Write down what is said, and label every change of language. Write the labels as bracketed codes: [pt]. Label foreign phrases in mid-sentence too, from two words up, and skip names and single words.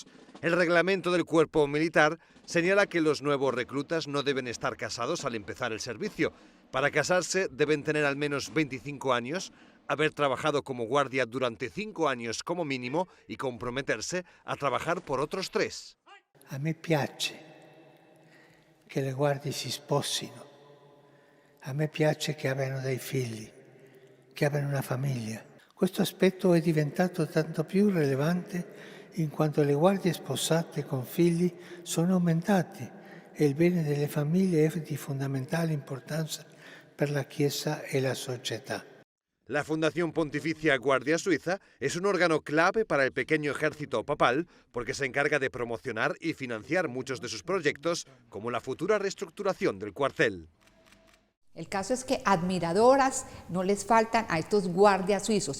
[es] El reglamento del cuerpo militar señala que los nuevos reclutas no deben estar casados al empezar el servicio. Para casarse deben tener al menos 25 años, haber trabajado como guardia durante 5 años como mínimo y comprometerse a trabajar por otros 3. [it] A me piace che le guardie si sposino, a me piace che abbiano dei figli, che abbiano una famiglia. Questo aspetto è diventato tanto più rilevante in quanto le guardie sposate con figli sono aumentati e il bene delle famiglie è di fondamentale importanza per la Chiesa e la società. [es] La Fundación Pontificia Guardia Suiza es un órgano clave para el pequeño ejército papal porque se encarga de promocionar y financiar muchos de sus proyectos, como la futura reestructuración del cuartel. El caso es que admiradoras no les faltan a estos guardias suizos.